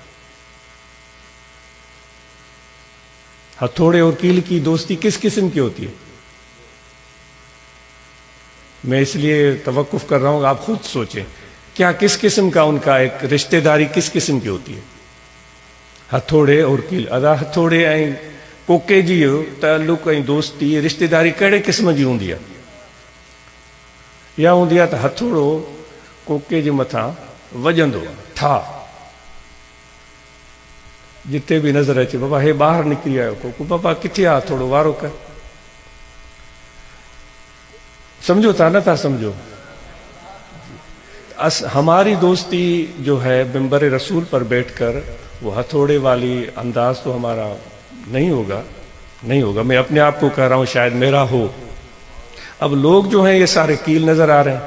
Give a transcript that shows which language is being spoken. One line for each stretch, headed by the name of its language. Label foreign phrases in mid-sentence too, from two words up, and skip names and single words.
Urdu: ہتھوڑے اور کیل کی دوستی کس قسم کی ہوتی ہے؟ میں اس لیے توقف کر رہا ہوں، آپ خود سوچیں کیا کس قسم کا ان کا ایک رشتہ داری کس قسم کی ہوتی ہے؟ ہتھوڑے اور کیل
Sindhi: ادا ہتھوڑے ऐं कोके जी ताल्लुक ऐं दोस्ती रिश्तेदारी कहिड़े क़िस्म जी हूंदी आहे? इहा हूंदी आहे त हथोड़ो कोके जे मथां वॼंदो आहे, ठा जिते बि नज़र अचे, बाबा हे ॿाहिरि निकिरी आयो कोको, बाबा किथे आहे हथोड़ो, वारो कर. समझो था न था समझो?
Urdu: ہماری دوستی جو ہے منبر رسول پر بیٹھ کر وہ ہتھوڑے والی انداز تو ہمارا نہیں ہوگا. میں اپنے آپ کو کہہ رہا ہوں، شاید میرا ہو۔ اب لوگ جو ہیں یہ سارے کیل نظر آ رہے ہیں.